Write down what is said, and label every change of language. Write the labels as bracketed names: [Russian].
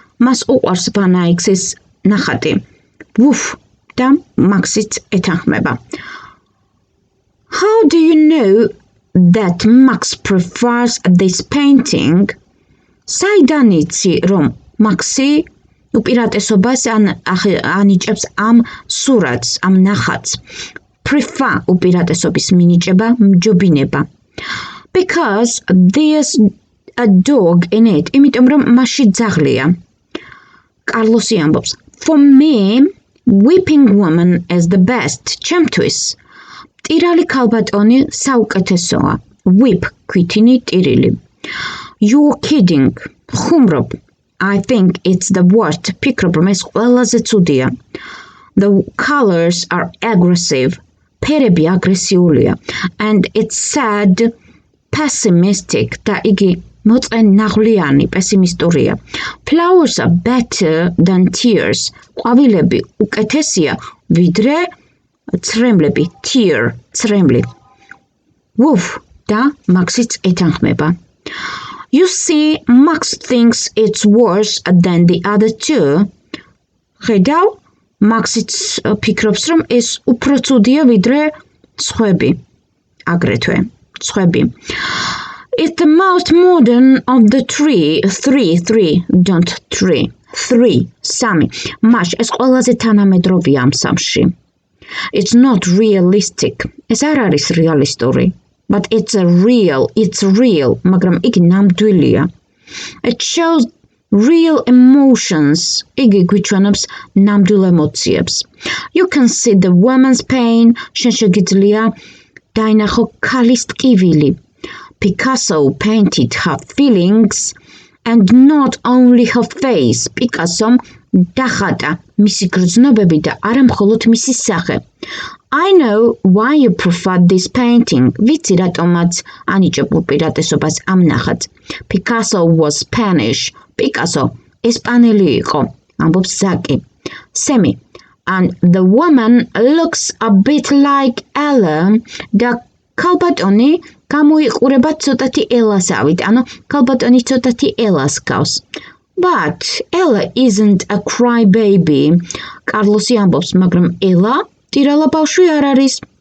[Georgian] მას უყვარს Van Eyck's ნახატი. Woof, და მაქსიც ეთანხმება. [English] How do you know that Max prefers this painting? [Georgian] საიდან იცი, რომ მაქსი უპირატესობას ანიჭებს ამ სურათს, ამ ნახატს. Prefer უპირატესობის მინიჭება, მჯობინება. [English] Because there's a dog in it. [Georgian] იმიტომ რომ მასში ძაღლია. კარლოსი ამბობს. [English] For me, weeping woman is the best. [Georgian] ჩემთვის ტირალი ქალბატონი საუკეთესოა. Weep, ქვითინი ტირილი. [English] You're kidding. [Georgian] ხუმრობ. [English] I think it's the worst. [Georgian] ფიქრობ, რომ ეს ყველაზე ცუდია. [English] The colors are aggressive. [Georgian] ფერები აგრესიულია. [English] And it's sad, pessimistic. [Georgian] და იგი მოწენაღვლიანი, პესიმისტურია. [English] Flowers are better than tears. [Georgian] ყვავილები უკეთესია, ვიდრე ცრემლები. Tear, ცრემლი. Woof, და მაქსიც ეთანხმება. [English] You see, Max thinks it's worse than the other two. [Georgian] ხედავ, მაქსიც ფიქრობს, რომ ეს უფრო ცუდია ვიდრე სხვები. აგრეთვე, სხვები. [English] It's the most modern of the three. Don't three. სამი. [Georgian] მაშ, ეს ყველაზე თანამედროვეა ამ სამში. [English] It's not realistic. [Georgian] ეს არ არის რეალისტური. [English] But it's real, [Georgian] მაგრამ იგი ნამდვილია. [English] It shows real emotions. [Georgian] იგი გვიჩვენებს ნამდვილ ემოციებს. [English] You can see the woman's pain. [Georgian] შენ შეგიძლია დაინახო ქალის ტკივილი. [English] Picasso painted her feelings and not only her face. [Georgian] Picasso დახატა მისი გრძნობები და არა მხოლოდ მისი სახე. [English] I know why you prefer this painting. [Georgian] ვიცი რატომაც ანიჭებ უპირატესობას ამ ნახატს. [English] Picasso was Spanish. Picasso [Georgian] ესპანელი იყო. ამბობს ზაკი. Semi. [English] And the woman looks a bit like Ella. [Georgian] და ქალბატონი გამოიყურება ცოტათი ელასავით. ანუ ქალბატონი ცოტათი ელას გავს. [English] But Ella isn't a crybaby. [Georgian] კარლოსი ამბობს, მაგრამ ელა ტირალა ბავშვი არ არის.